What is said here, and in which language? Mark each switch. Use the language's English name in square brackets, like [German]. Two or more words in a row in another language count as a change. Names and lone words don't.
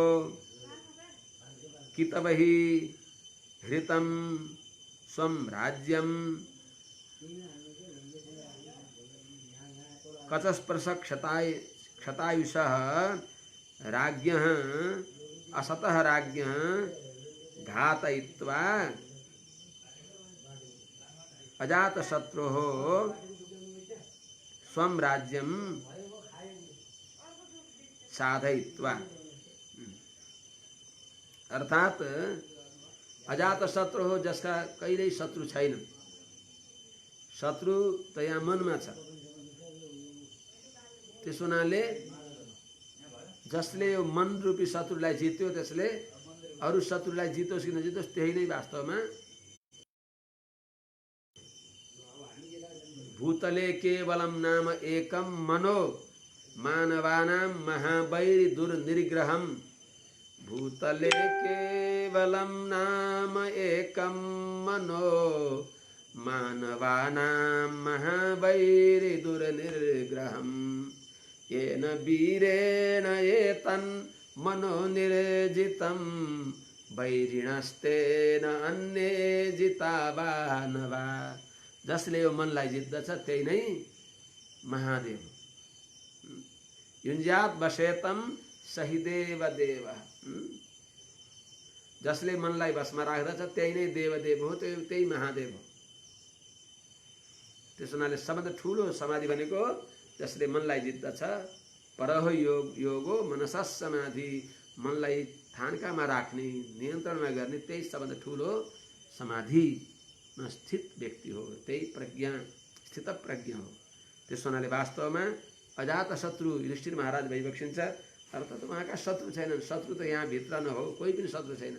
[Sanskrit] कितवहि हृतं स्वं राज्यं कचस्पर्श क्षतायुषः राज्ञः असतः राज्ञः घातयित्वा अजात शत्रु स्वं राज्यं [Nepali] साधयित्वा अर्थात अजात शत्रु हो जसका कहिल्यै शत्रु छैन शत्रु त यहाँ मनमा छ त्यसो हुनाले जसले यो मन रूपी शत्रुलाई जित्यो त्यसले अरू शत्रुलाई जितोस् कि नजितोस् त्यही नै वास्तवमा [Sanskrit] भूतले केवलम नाम एकम मनो मानवानां महावैरि दुर्निग्रहम भूतले केवलं नाम एकं मनो मानवानां महावैरिदुर्निग्रहम् येन वीरेण एतन् मनो निर्जितं वैरिणस्तेन अन्ये जितावा नवा। [Nepali] जसले यो मनलाई जित्दछ त्यही नै महादेव। [Sanskrit] युञ्ज्यात् वशेतम सही देव देव। [Nepali] जसले मनलाई बसमा राख्दछ त्यही नै देवदेव हो, त्यही महादेव हो। त्यसो हुनाले सबभन्दा ठुलो समाधि भनेको जसले मनलाई जित्दछ। [Sanskrit] परह योग योगो मनसः समाधि, [Nepali] मनलाई थान्कामा राख्ने, नियन्त्रणमा गर्ने, त्यही सबभन्दा ठुलो समाधिमा स्थित व्यक्ति हो, त्यही प्रज्ञा स्थित प्रज्ञा हो। त्यसो हुनाले वास्तवमा अजात शत्रु युधिष्ठिर महाराज भइबक्सिन्छ। अर्थात् उहाँका शत्रु छैनन्। शत्रु त यहाँ भित्र न हो, कोही पनि शत्रु छैन।